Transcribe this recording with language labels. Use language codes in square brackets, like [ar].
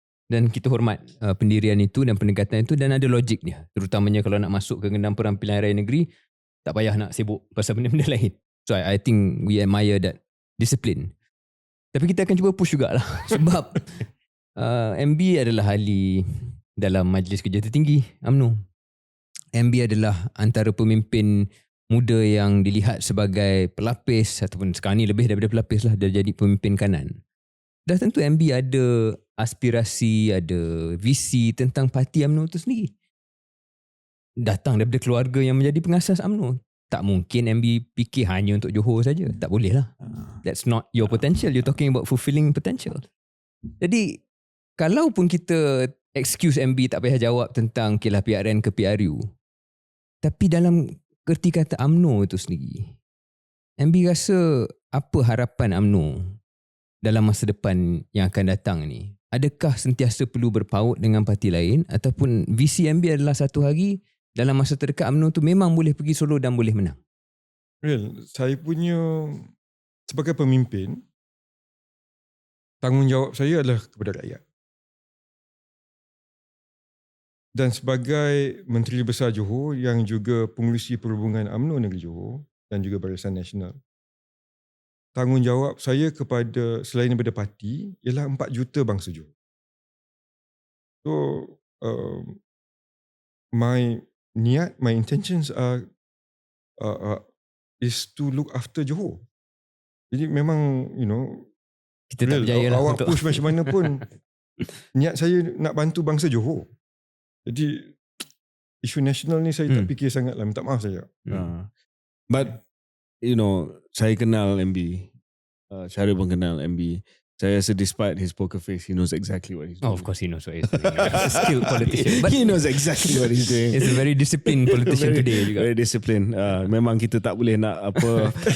[ms] Dan kita hormat pendirian itu dan pendekatan itu dan ada logik dia. Terutamanya kalau nak masuk ke gendang perang pilihan raya negeri, tak payah nak sibuk pasal benda-benda lain. [en] So I think we admire that discipline. [ms] Tapi kita akan cuba push jugalah sebab MB adalah ahli dalam Majlis Kerja Tertinggi UMNO. MB adalah antara pemimpin muda yang dilihat sebagai pelapis ataupun sekarang ni lebih daripada pelapis lah, dia jadi pemimpin kanan. Dah tentu MB ada aspirasi, ada visi tentang parti UMNO itu sendiri. Datang daripada keluarga yang menjadi pengasas UMNO. Tak mungkin MB fikir hanya untuk Johor saja. Tak boleh lah. [en] That's not your potential. You're talking about fulfilling potential. [ms] Jadi, kalaupun kita excuse MB tak payah jawab tentang kilah PRN ke PRU, tapi dalam kerti kata UMNO itu sendiri, MB rasa apa harapan UMNO dalam masa depan yang akan datang ni? Adakah sentiasa perlu berpaut dengan parti lain ataupun visi MB adalah satu hari dalam masa terdekat UMNO tu memang boleh pergi solo dan boleh menang? Well, saya punya sebagai pemimpin, tanggungjawab saya adalah kepada rakyat. Dan sebagai Menteri Besar Johor yang juga pengurusi perhubungan UMNO Negeri Johor dan juga Barisan Nasional, tanggungjawab saya kepada selain daripada parti ialah 4 juta bangsa Johor. [en] So, my intentions are is to look after Johor. [ms] Jadi memang, Kita tak berjaya lah awak untuk push macam mana pun, niat saya nak bantu bangsa Johor. Jadi isu nasional ni saya tak fikir sangat lah, minta maaf saja. But saya kenal MB, Syaril pun kenal MB. Saya rasa [en] despite his poker face, he knows exactly what he's doing. Oh, of course he knows what he's doing. He's a skilled politician. But he knows exactly what he's doing. he's a very disciplined politician today [ms] juga. [en] Very disciplined. [ms] Memang kita tak boleh nak apa.